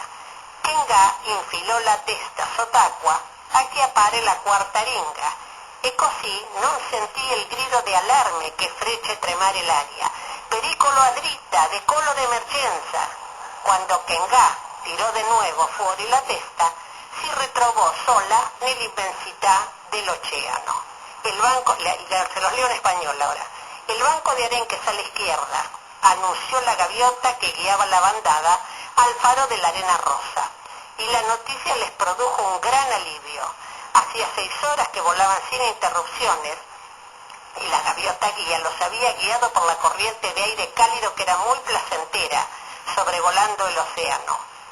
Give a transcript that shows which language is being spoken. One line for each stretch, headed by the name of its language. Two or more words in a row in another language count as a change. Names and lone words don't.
Italian: Kengà infilò la testa sott'acqua a chiappare la quarta ringa e così non sentì il grido di allarme che fece tremare l'aria. Pericolo a dritta, decollo d'emergenza. Quando Kengà tirò di nuovo fuori la testa, si ritrovò sola nell'immensità dell'oceano.
Spanish: Se los leo en español ahora. El banco de arenques a la izquierda anunció la gaviota que guiaba la bandada al faro de la arena rosa. Y la noticia les produjo un gran alivio. Hacía 6 horas que volaban sin interrupciones y la gaviota guía los había guiado por la corriente de aire cálido que era muy placentera, sobrevolando el océano.